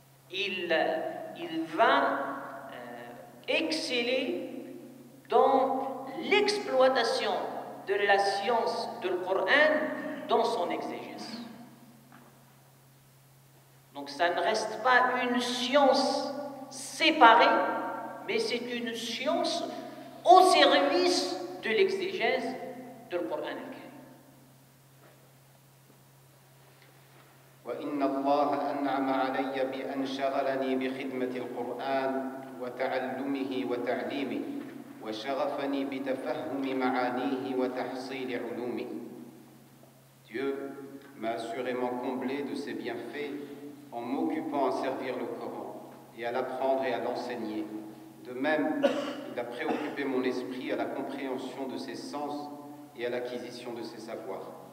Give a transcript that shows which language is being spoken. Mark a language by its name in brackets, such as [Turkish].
[French] Il va exceller dans l'exploitation de la science du Coran dans son exégèse. Donc ça ne reste pas une science séparée, mais c'est une science au service de l'exégèse du Coran al-Karim. [Arabic] وإن الله أنعم علي بأن شغلني بخدمة القرآن وتعلمه وتعليمه وشغفني بتفهم معانيه وتحصيل علومه. [French] Dieu m'a assurément comblé de ses bienfaits en m'occupant à servir le Coran et à l'apprendre et à l'enseigner. De même, il a préoccupé mon esprit à la compréhension de ses sens et à l'acquisition de ses savoirs.